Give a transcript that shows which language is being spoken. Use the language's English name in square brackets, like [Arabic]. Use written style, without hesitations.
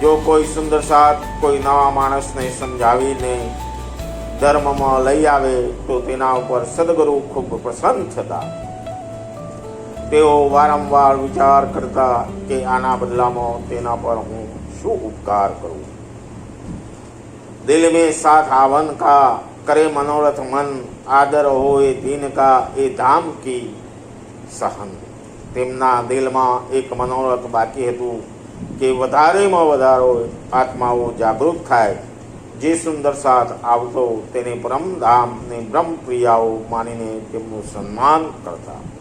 [Gujarati] જો કોઈ સુંદર સાથ કોઈ નવા માણસને સમજાવીને ધર્મમાં લઈ આવે તો તેના ઉપર સદગુરુ ખૂબ પ્રસન્ન થતા। તેઓ વારંવાર વિચાર કરતા કે આના બદલામાં તેના પર હું શું ઉપકાર કરું। [Hindi] દિલ में साथ आवन का करे मनोरथ मन, आदर होए दीन का ए धाम की सहन। [Gujarati] તેમના દિલમાં એક મનોરથ બાકી હતું કે વધારેમાં વધારે આત્માઓ જાગૃત થાય। જે સુંદર સાથ આવતો તેને પરમધામને બ્રહ્મપ્રિયાઓ માનીને તેમનું સન્માન કરતા।